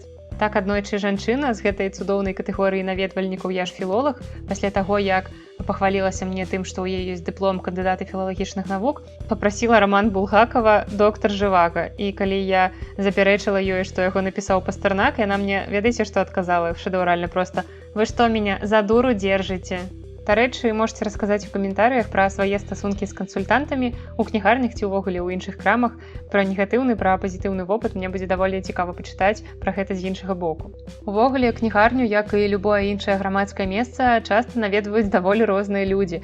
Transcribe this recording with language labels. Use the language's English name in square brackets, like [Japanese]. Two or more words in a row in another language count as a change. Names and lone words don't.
[Belarusian] Так, аднойчы жанчына з гэтай цудоўнай катэгорыі наведвальнікаў, я ж філолог, пасля таго, як пахвалілася мне тым, што ў яе ёсць дыплом кандыдата філалагічных навук, папрасіла раман Булгакова «Доктар Жывака». І калі я запярэчыла ёй, што яго напісаў Пастарнак, яна мне, ведаеце, што адказала шэдэўральна проста: «Вы што, [Russian] меня за дуру держите?» [Belarusian] Дарэчы, можете расказаць у каментарыях пра свае стасункі з кансультантамі у кнігарнях ці ўвогуле ў іншых крамах. Пра негатыўны, пра пазітыўны вопыт мне будзе даволі цікава пачытаць пра гэта з іншага боку. Увогуле, кнігарню, як і любое іншае грамадскае месца, часта наведваюць даволі розныя людзі.